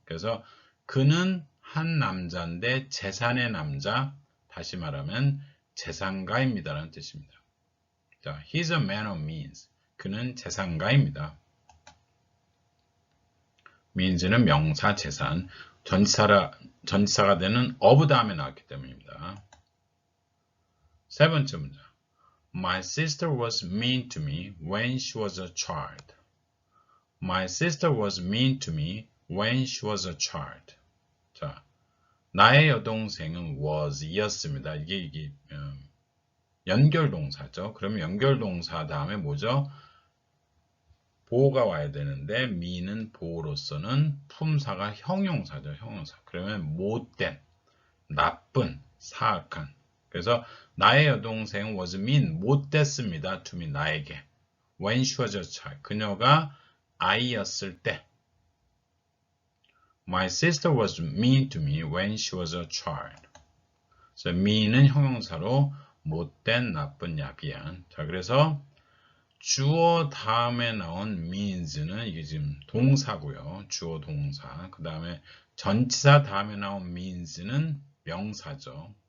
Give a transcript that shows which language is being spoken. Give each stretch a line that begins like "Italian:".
Korean: 그래서 그는 한 남자인데 재산의 남자, 다시 말하면 재산가입니다라는 뜻입니다.
English: 자, he's a man of means.
Korean: 그는 재산가입니다. means는 명사, 재산, 전치사가 되는 of 다음에 나왔기 때문입니다. 세 번째 문장.
English: My sister was mean to me when she was a child. My sister was mean to me when she was a child.
Korean: 자, 나의 여동생은 was 이었습니다. 이게 연결동사죠. 그러면 연결동사 다음에 뭐죠? 보호가 와야 되는데 me는 보호로서는 품사가 형용사죠. 형용사. 그러면 못된, 나쁜, 사악한. 그래서 나의 여동생
English: was mean,
Korean: 못됐습니다. to me, 나에게.
English: when she was a child,
Korean: 그녀가 아이였을 때.
English: My sister was mean to me when she was a child.
Korean: 그래서 mean은 형용사로 못된, 나쁜, 야비한. 자, 그래서 주어 다음에 나온 means는 이게 지금 동사고요. 주어 동사. 그 다음에 전치사 다음에 나온 means는 명사죠.